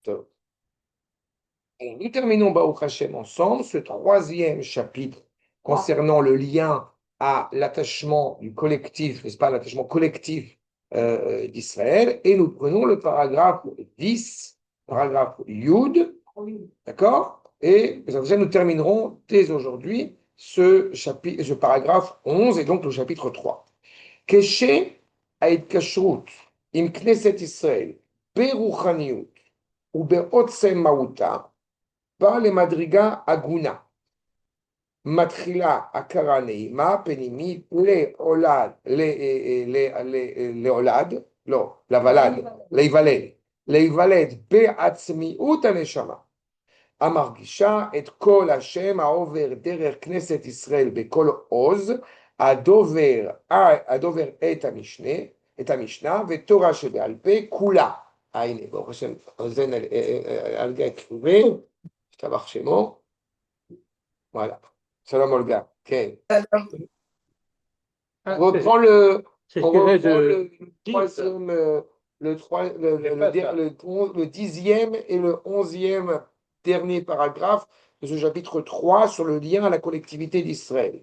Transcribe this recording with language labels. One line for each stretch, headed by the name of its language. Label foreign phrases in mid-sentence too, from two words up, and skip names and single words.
French: Alors, nous terminons
Hebrew: ברוך השם
French: ensemble ce troisième chapitre concernant le lien à l'attachement du collectif, n'est-ce pas, l'attachement collectif d'Israël, et nous prenons le paragraphe 10, paragraphe Yud, d'accord? Et nous terminerons dès aujourd'hui ce paragraphe 11 et donc le chapitre 3.
Hebrew: Keshe ההתקשרות עם כנסת ישראל ברוחניות ובעוצם מהותה בא למדרגה הגונה, מתחילה הכרה נעימה פנימית להיוולד בעצמיות הנשמה, המרגישה את כל השם העובר דרך כנסת ישראל בכל עוז, הדובר את המשנה ותורה שבעל פה כולה. הנה, ברוך השם, אוזן על גיא כתובי, השתבח שמו.
French: Voilà. Salam Olga. Okay. On reprend le dixième et le 11e dernier paragraphe de ce chapitre 3 sur le lien à la collectivité d'Israël.